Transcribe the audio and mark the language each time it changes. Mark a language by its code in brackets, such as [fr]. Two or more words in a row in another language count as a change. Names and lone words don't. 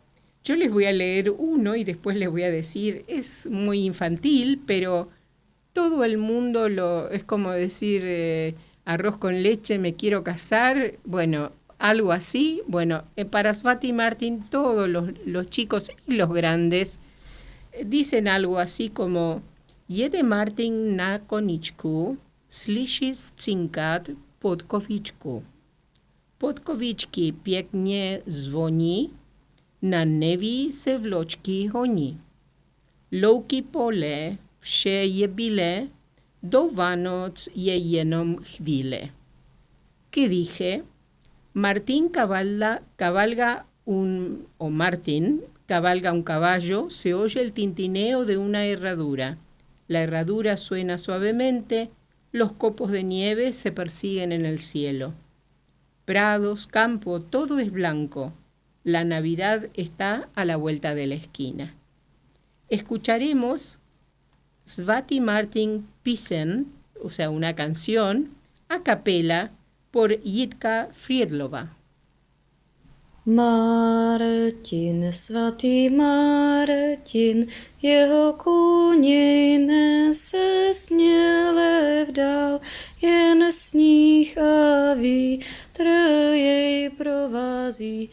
[es] Yo les voy a leer uno y después les voy a decir, es muy infantil, pero todo el mundo es como decir, arroz con leche, me quiero casar, bueno, algo así. Bueno, para Svati Martin todos los chicos y los grandes dicen algo así como: [cs] Jede Martin na koniczku, slyšis cinkat podkovičku. Podkovičky pěkně zvoní, na neví se vločky honí. Louky pole, vše je bílé, do Vánoc je jenom chvíle. [es] ¿Qué dije? Martín cabalga un caballo, se oye el tintineo de una herradura. La herradura suena suavemente, los copos de nieve se persiguen en el cielo. Prados, campo, todo es blanco. La Navidad está a la vuelta de la esquina. Escucharemos Svati Martin Pisen, o sea, una canción, a capela por Jitka Friedlova. [cs] Martin, svatý Martin, jeho kůň nese směle vdál, jen sníh a vítr jej provází.